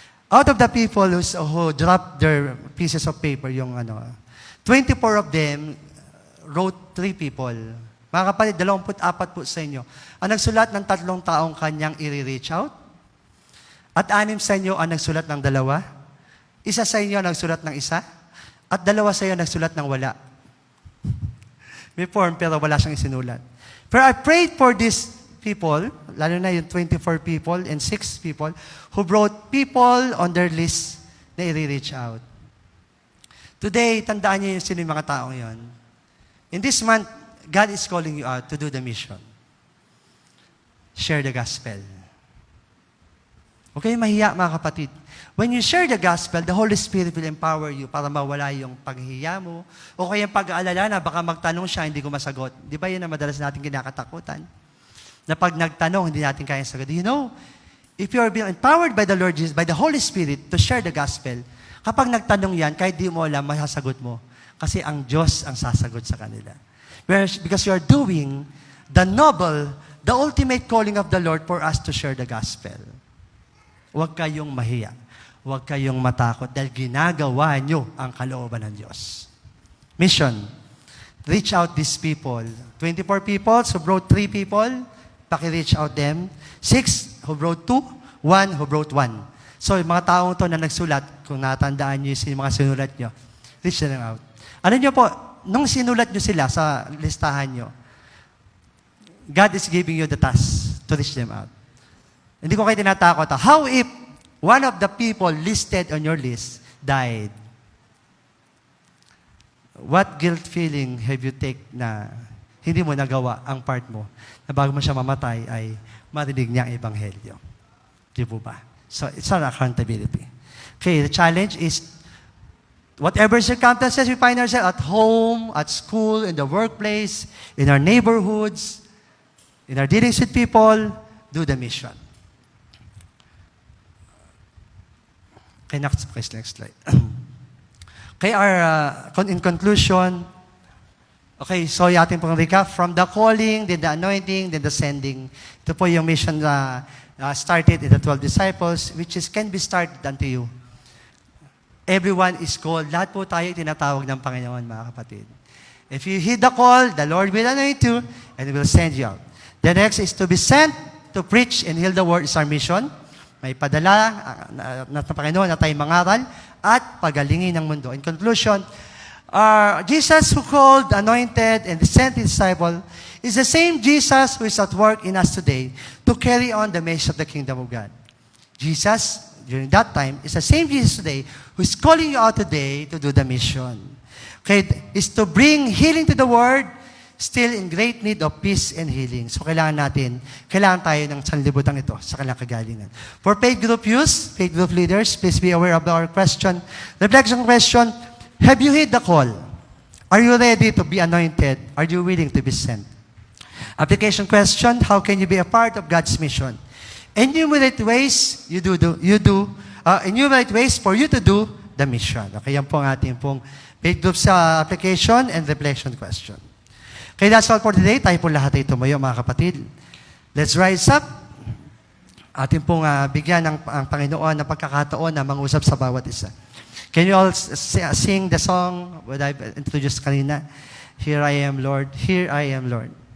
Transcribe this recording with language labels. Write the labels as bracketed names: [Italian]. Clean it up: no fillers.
[English] Out of the people who dropped their pieces of paper, 24 of them wrote 3 people. [Filipino] Mga kapatid, 24 po sa inyo. Ang nagsulat ng 3 taong kanyang i-reach out. At 6 sa inyo ang nagsulat ng 2. 1 sa inyo ang nagsulat ng 1. At 2 sa inyo nagsulat ng wala. May form pero wala siyang isinulat. [English] Pero I prayed for these people, [Filipino] lalo na yung [English] 24 people and 6 people who brought people on their list [Filipino] na i-reach out. Today, tandaan niyo sino yung mga taong yon. [English] In this month, God is calling you out to do the mission. Share the gospel. [Filipino] Okay, mahiya mga kapatid. [English] When you share the gospel, the Holy Spirit will empower you [Filipino] para mawala yung paghihiya mo o kaya yung pag-aalala na baka magtanong siya, hindi ko masagot. Di ba yun ang madalas natin kinakatakutan? Na pag nagtanong, hindi natin kaya sagot. [English] You know, if you are being empowered by the Lord Jesus, by the Holy Spirit to share the gospel, [Filipino] kapag nagtanong yan, kahit di mo alam, masasagot mo. Kasi ang Diyos ang sasagot sa kanila. [English] Because you are doing the noble, the ultimate calling of the Lord for us to share the gospel. [Filipino] Huwag kayong mahiya. Huwag kayong matakot dahil ginagawa nyo ang kalooban ng Diyos. [English] Mission. Reach out these people. 24 people, so brought 3 people. Paki-reach out them. 6 who brought 2. 1 who brought 1. [Filipino] So, yung mga taong to na nagsulat, kung natandaan nyo yung mga sinulat nyo, [English] reach them out. [Filipino] Ano nyo po, nung sinulat nyo sila sa listahan nyo, [English] God is giving you the task to reach them out. [Filipino] Hindi ko kayo tinatakot. [English] How if one of the people listed on your list died? What guilt feeling have you take [Filipino] na hindi mo nagawa ang part mo na bago mo siya mamatay ay marinig niya ang ebanghelyo? Di po ba? [English] So, it's our accountability. Okay, the challenge is whatever circumstances we find ourselves at home, at school, in the workplace, in our neighborhoods, in our dealings with people, do the mission. Okay, next slide. Okay, in conclusion, okay, [Filipino] so yung ating pong recap, [English] from the calling, then the anointing, then the sending. [Filipino] Ito po yung [English] mission na started in the 12 disciples, which can be started unto you. Everyone is called. [Filipino] Lahat po tayo tinatawag ng Panginoon, mga kapatid. [English] If you heed the call, the Lord will anoint you and will send you out. The next is to be sent to preach and heal the world is our mission. [Filipino] May padala na Panginoon na tayo mangaral at pagalingin ng mundo. [English] In conclusion, Jesus who called, anointed, and sent his disciple is the same Jesus who is at work in us today to carry on the message of the kingdom of God. Jesus, during that time, is the same Jesus today who is calling you out today to do the mission. Okay, is to bring healing to the world, still in great need of peace and healing. [Filipino] So kailangan tayo ng sanlibutan ito sa kanilang kagalingan. [English] For paid group use, paid group leaders, please be aware of our question. Reflection question, have you heard the call? Are you ready to be anointed? Are you willing to be sent? Application question, how can you be a part of God's mission? Enumerate ways enumerate ways for you to do the mission. [Filipino] Okay, yan po ang ating pong paid group sa application and reflection question. [English] Okay, that's all for today. [Filipino] Tayo po lahat ay tumayo, mga kapatid. [English] Let's rise up. [Filipino] Ating pong bigyan ang Panginoon ng pagkakataon na mangusap sa bawat isa. [English] Can you all sing the song that I introduced kanina? Here I am, Lord. Here I am, Lord.